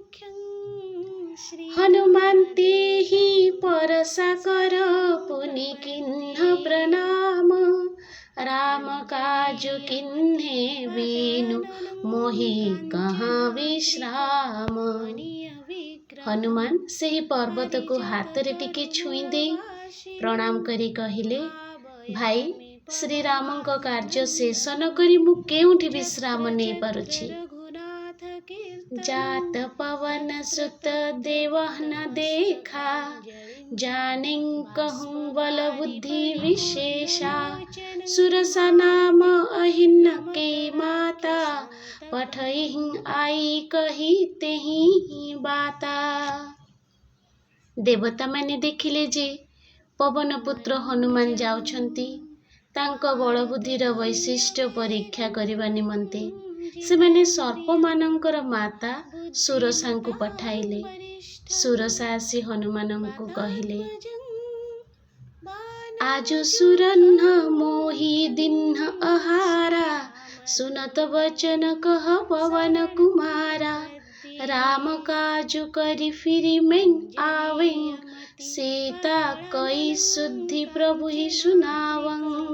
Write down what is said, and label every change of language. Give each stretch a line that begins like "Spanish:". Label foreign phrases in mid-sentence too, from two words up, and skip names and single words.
Awadhi: हनुमान तेहि परसा कर पुनि कीन्ह प्रनाम राम काजु कीन्हें बिनु मोहि कहाँ बिश्राम।
Odia: ହନୁମାନ ସେହି ପର୍ବତକୁ ହାତରେ ଟିକେ ଛୁଇଁ ଦେଇ ପ୍ରଣାମ କରି କହିଲେ, ଭାଇ, ଶ୍ରୀରାମଙ୍କ କାର୍ଯ୍ୟ ଶେଷ ନ କରି ମୁଁ କେଉଁଠି ବିଶ୍ରାମ ନେଇପାରୁଛି?
Awadhi: जात पवन सुत देवहन देखा, जाने कहूँ बल बुद्धि विशेषा, सुरसा नाम अहिन के माता, पठहि आई कही तेहि बाता।
Odia: ଦେବତା ମାନେ ଦେଖିଲେ ଯେ ପବନ ପୁତ୍ର ହନୁମାନ ଯାଉଛନ୍ତି ତାଙ୍କ ବଳବୁଦ୍ଧିର ବୈଶିଷ୍ଟ୍ୟ ପରୀକ୍ଷା କରିବା ନିମନ୍ତେ ସେମାନେ ସର୍ପମାନଙ୍କର ମାତା ସୁରସାଙ୍କୁ ପଠାଇଲେ। ସୁରସା ଆସି ହନୁମାନଙ୍କୁ କହିଲେ,
Awadhi: आज सुरन्न मोहि दिन्न आहारा, सुनत वचन कह पवन कुमारा, राम काजु करि फिरि मैं आवे, सीता कई शुद्धि प्रभु ही सुनावं।